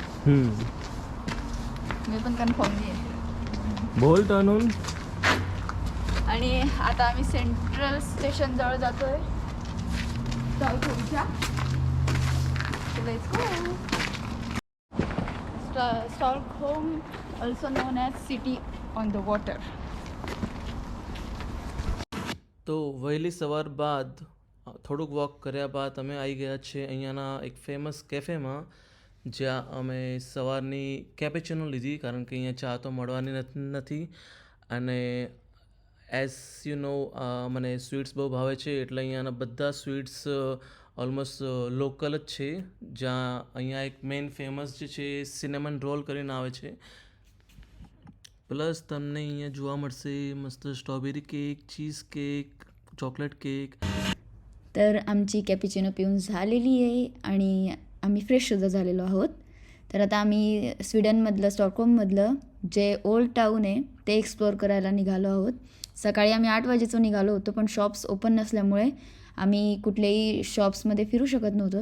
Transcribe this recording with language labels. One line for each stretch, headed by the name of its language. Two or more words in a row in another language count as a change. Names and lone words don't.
Marathi: मी पण कन्फर्म नाही आहे बोल तनून. आणि आता आम्ही सेंट्रल स्टेशन जवळ जातोय स्टॉकहोमच्या.
English: Stockholm also known as city on the water.
Gujarati: તો વહેલી સવાર બાદ થોડુંક વોક કર્યા બાદ અમે આવી ગયા છે અહીંયાના એક ફેમસ કેફેમાં, જ્યાં અમે સવારની કેપેચિનો લીધી, કારણ કે અહીંયા ચા તો મળવાની નથી. અને
English: as you know
Gujarati: મને સ્વીટ્સ બહુ ભાવે છે, એટલે અહીંયાના બધા સ્વીટ્સ
English: almost local
Gujarati: જ છે. જ્યાં અહીંયા એક મેઇન ફેમસ જે છે
English: cinnamon roll
Gujarati: કરીને આવે છે. પ્લસ તમને અહીંયા જોવા મળશે મસ્ત
English: strawberry cake, cheese cake, chocolate cake.
Marathi: तर आमची कॅपिचिनो पिऊन झालेली आहे आणि आम्ही फ्रेशसुद्धा झालेलो आहोत. तर आता आम्ही स्वीडनमधलं, स्टॉकहोममधलं जे
English: old town
Marathi: आहे ते एक्सप्लोअर करायला निघालो आहोत. सकाळी आम्ही 8 वाजेचं निघालो होतो, पण
English: shops open
Marathi: नसल्यामुळे आम्ही कुठल्याही शॉप्समध्ये फिरू शकत नव्हतो.